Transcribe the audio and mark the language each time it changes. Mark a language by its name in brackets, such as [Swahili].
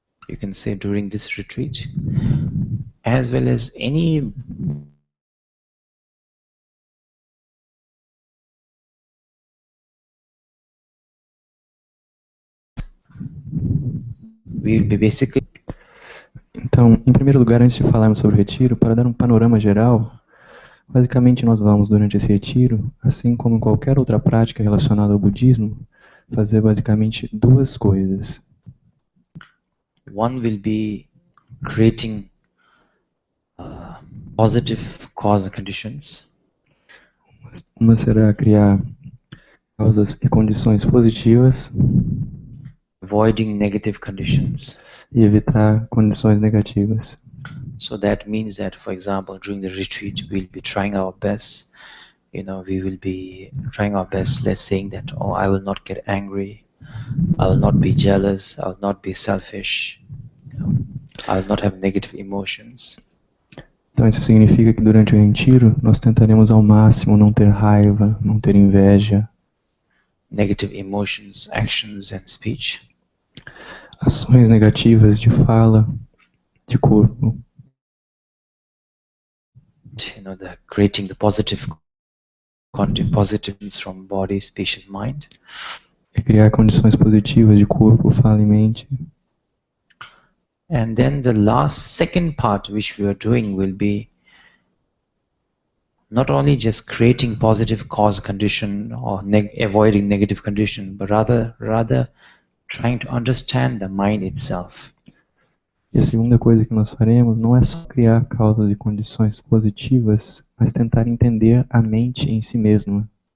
[English] you can say during this retreat, as well as any we'll be basically. [Portuguese] Então, em primeiro lugar, antes de falarmos sobre o retiro, para dar um panorama geral, basicamente nós vamos, durante esse retiro, assim como em qualquer outra prática relacionada ao budismo, fazer basicamente duas coisas. [English] One will be creating positive cause conditions. [Portuguese] Uma será criar causas e condições positivas, [English] avoiding negative conditions. [Portuguese] E evitar condições negativas. [English] So that means that, for example, during the retreat, we'll be trying our best. We will be trying our best, let's saying that, oh, I will not get angry, I will not be jealous, I will not be selfish, I will not have negative emotions. [Portuguese] Então isso significa que durante o retiro nós tentaremos ao máximo não ter raiva, não ter inveja. [English] Negative emotions, actions and speech. [Portuguese] Ações negativas de fala, de corpo. [English] Creating the positive positives from body, speech and mind. [Portuguese] E criar condições positivas de corpo, fala e mente. [English] And then the second part which we are doing will be not only just creating positive cause condition or avoiding negative condition, but rather trying to understand the mind itself. [Portuguese] E a segunda coisa que nós faremos não é só criar causas e condições positivas, mas tentar entender a mente em si mesma.